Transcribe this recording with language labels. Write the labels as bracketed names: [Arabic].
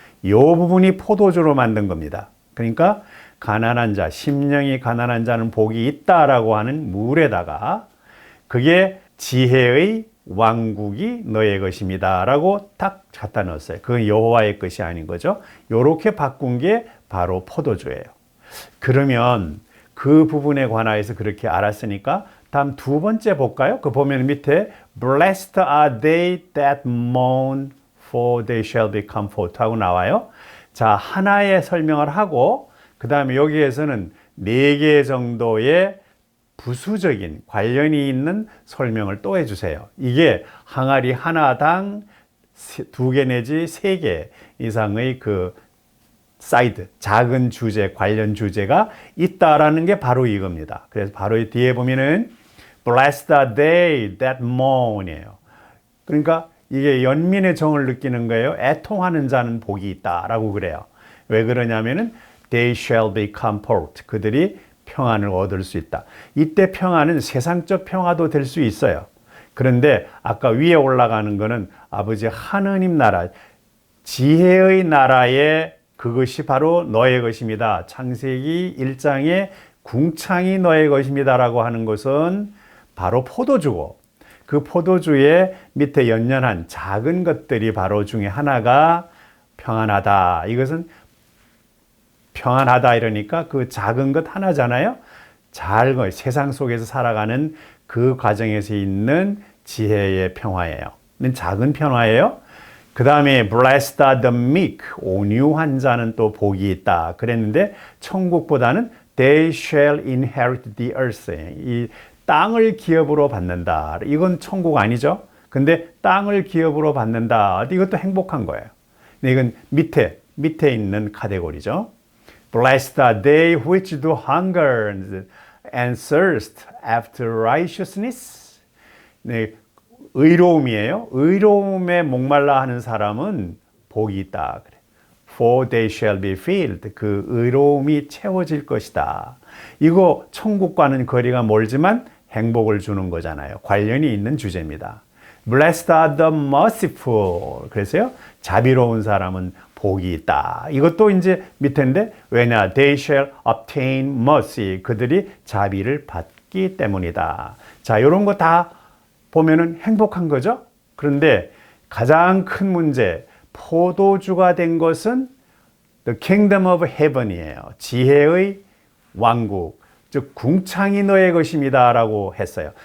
[Korean] 이 부분이 포도주로 만든 겁니다. 그러니까 가난한 자, 심령이 가난한 자는 복이 있다라고 하는 물에다가 그게 지혜의 왕국이 너의 것입니다 라고 딱 갖다 넣었어요. 그건 여호와의 것이 아닌 거죠. 이렇게 바꾼 게 바로 포도주예요. 그러면 그 부분에 관하여서 그렇게 알았으니까 다음 두 번째 볼까요? 그 보면 밑에 [English] Blessed are they that mourn, for they shall be comforted [Korean] 하고 나와요. 자, 하나의 설명을 하고 그 다음에 여기에서는 4개 정도의 부수적인 관련이 있는 설명을 또 해주세요. 이게 항아리 하나당 2개 내지 3개 이상의 그 사이드, 작은 주제, 관련 주제가 있다라는 게 바로 이겁니다. 그래서 바로 이 뒤에 보면은 [English] Blessed are they that mourn [Korean] 이에요. 그러니까 이게 연민의 정을 느끼는 거예요. 애통하는 자는 복이 있다라고 그래요. 왜 그러냐면은 [English] they shall be comforted. [Korean] 그들이 평안을 얻을 수 있다. 이때 평안은 세상적 평화도 될 수 있어요. 그런데 아까 위에 올라가는 거는 아버지 하느님 나라, 지혜의 나라에 그것이 바로 너의 것입니다. 창세기 1장에 궁창이 너의 것입니다 라고 하는 것은 바로 포도주고 그 포도주의 밑에 연연한 작은 것들이 바로 중에 하나가 평안하다. 이것은 평안하다 이러니까 그 작은 것 하나잖아요. 세상 속에서 살아가는 그 과정에서 있는 지혜의 평화예요. 작은 평화예요. 그 다음에 [English] blessed are the meek, [Korean] 온유한 자는 또 복이 있다 그랬는데 천국보다는 [English] they shall inherit the earth. [Korean] 이 땅을 기업으로 받는다. 이건 천국 아니죠? 근데 땅을 기업으로 받는다. 이것도 행복한 거예요. 근데 이건 밑에 있는 카테고리죠. [English] Blessed are they which do hunger and thirst after righteousness. [Korean] 네, 의로움이에요. 의로움에 목말라 하는 사람은 복이 있다. 그래. [English] For they shall be filled. [Korean] 그 의로움이 채워질 것이다. 이거 천국과는 거리가 멀지만 행복을 주는 거잖아요. 관련이 있는 주제입니다. [English] Blessed are the merciful. [Korean] 그래서요, 자비로운 사람은 복이 있다. 이것도 이제 밑에인데, 왜냐? [English] They shall obtain mercy. [Korean] 그들이 자비를 받기 때문이다. 자, 이런 거 다 보면은 행복한 거죠? 그런데 가장 큰 문제, 포도주가 된 것은 [English] The kingdom of heaven [Korean] 이에요. 지혜의 왕국, 즉 궁창이 너의 것입니다 라고 했어요.